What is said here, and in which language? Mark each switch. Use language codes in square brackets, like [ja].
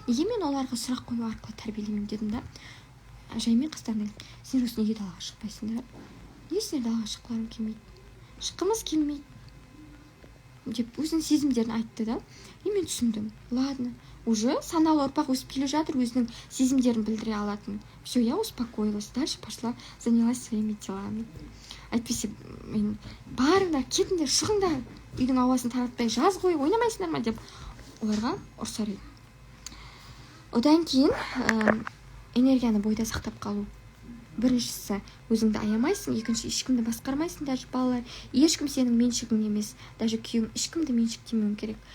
[kk] Неге мен оларға сұрақ қою арқылы тәрбиелеймін дедім да. Жаймен қастарына сендер осы неге далаға шықпайсыңдар? Неге сендер далаға шыққыларың келмейді? Шыққымыз келмейді деп өзінің сезімдерін айтты да. Мен түсіндім. [ru] Ладно, уже [kk] саналы ұрпақ өсіп келе жатыр, өзінің сезімдерін білдіре алатын. [ru] Все, я успокоилась, дальше пошла, занялась своими делами. [kk] Әйтпесе мен барыңдар, кетіңдер, шығыңдар, үйдің ауасын таратпай жаз ғой, ойнамайсыңдар ма деп оларға ұрсар едім. Одан кейін энергияны бойда сақтап қалу. Біріншісі, өзіңді аямайсың, екінші, ешкімді басқармайсың, даже балалар, ешкім сенің меншігің емес, даже күйеуің, ешкімді меншіктемеуің керек.